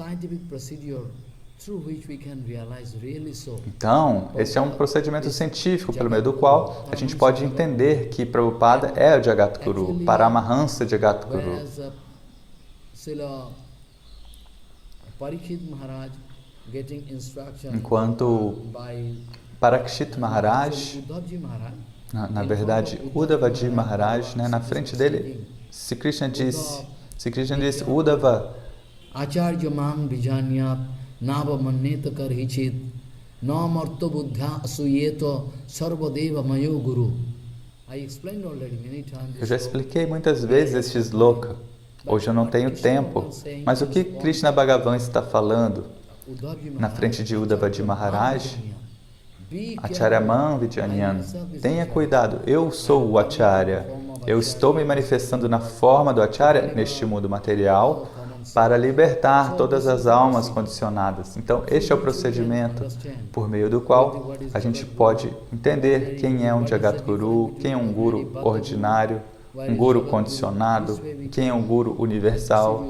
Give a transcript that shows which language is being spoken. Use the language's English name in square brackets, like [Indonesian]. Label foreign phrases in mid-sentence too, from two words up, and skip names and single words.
[Portuguese] Então, esse é um procedimento científico pelo meio do qual a gente pode entender que Prabhupada é o Jagadguru, Paramahansa Jagadguru. Enquanto Parikshit Maharaj, na verdade, Uddhavaji Maharaj, na frente dele, Sri Krishna disse, [Sanskrit] Uddhava, आचार्यं मां विजानीयात् नावमन्येत कर्हिचित् न मर्त्यबुद्ध्या असूयेत सर्वदेवमयो गुरुः. [Portuguese] Eu já expliquei muitas vezes este sloka. Hoje eu não tenho tempo. Mas o que Krishna Bhagavan está falando na frente de Uddhavaji Maharaj? [Sanskrit] आचार्यं मां विजानीयात्. [Portuguese] Tenha cuidado, eu sou o Acharya. Eu estou me manifestando na forma do Acharya neste mundo material para libertar todas as almas condicionadas. Então, este é o procedimento por meio do qual a gente pode entender quem é um Jagadguru, quem é um Guru ordinário, um Guru condicionado, quem é um Guru universal.